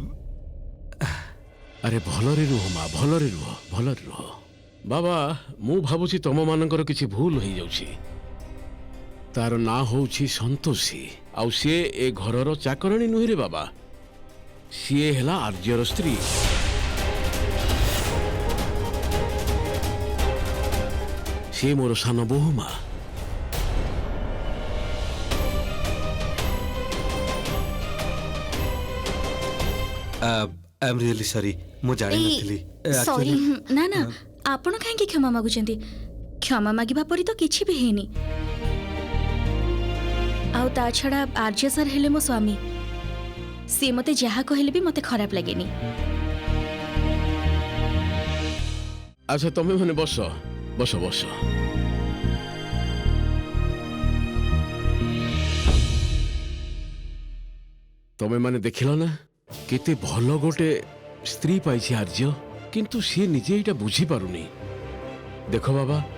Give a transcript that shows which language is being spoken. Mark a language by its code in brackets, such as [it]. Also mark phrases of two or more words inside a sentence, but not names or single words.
[or] ଅରେ ଭଲରେ ରୁହ ମାଁ ଭଲରେ ରୁହ ବାବା ମୁଁ ଭାବୁଛି ତମ ମାନଙ୍କର କିଛି ଭୁଲ ହୋ ଯାଉଛି ତାର ନାଁ ହେଉଛି ସନ୍ତୋଷୀ ଆଉ ସେ ଏ ଘରର ଚାକରାଣୀ ନୁହେଁ ରେ ବାବା ସେ ହେଲା ଆର୍ଯ୍ୟର ସ୍ତ୍ରୀ ସେ ମୋର ସାନ ବୋହୂ ମାଁ [en] I am really sorry [or] ମୁଁ ଜାଣି ନଥିଲି [en] सॉरी [or] ନା ନା ଆପଣ କାହିଁକି କ୍ଷମା ମାଗୁଛନ୍ତି କ୍ଷମା ମାଗିବା ପରି ତ କିଛି ବି ହୋଇନି ଆଉ ତା ଛଡ଼ା ଆର୍ଯ୍ୟ ସାର ହେଲେ ମୋ ସ୍ୱାମୀ ସେ ମତେ ଯାହା କହିଲେ ବି ମତେ ଖରାପ ଲାଗେନି। ଅଚ୍ଛା ତମେ ମାନେ ବସ ବସ ବସ ତମେ ମାନେ ଦେଖିଲ ନା କେତେ ଭଲ ଗୋଟିଏ ସ୍ତ୍ରୀ ପାଇଛି ଆର୍ଯ୍ୟ କିନ୍ତୁ ସେ ନିଜେ ଏଟା ବୁଝି ପାରୁନି ଦେଖ ବାବା